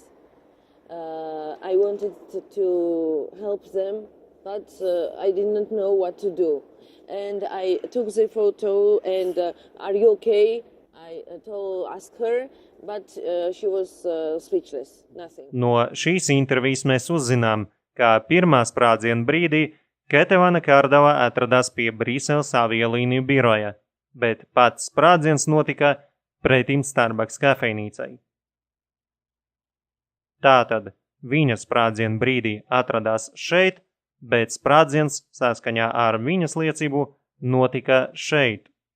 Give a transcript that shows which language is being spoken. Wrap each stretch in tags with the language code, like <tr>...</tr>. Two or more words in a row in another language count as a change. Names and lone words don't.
<en>I wanted to help them, but I didn't know what to do. And I took the photo and, are you okay? I asked her, but she was speechless, nothing.</en> <lv>No šīs intervijas mēs uzzinām, ka pirmā sprādziena brīdī Ketevana Karadava atradās pie Briseles aviolīniju biroja, bet pats sprādziens notika pretim Starbucks kafejnīcai. Tātad viņa sprādziena brīdī atradās šeit, bet sprādziens saskaņā ar viņas liecību notika šeit.</lv>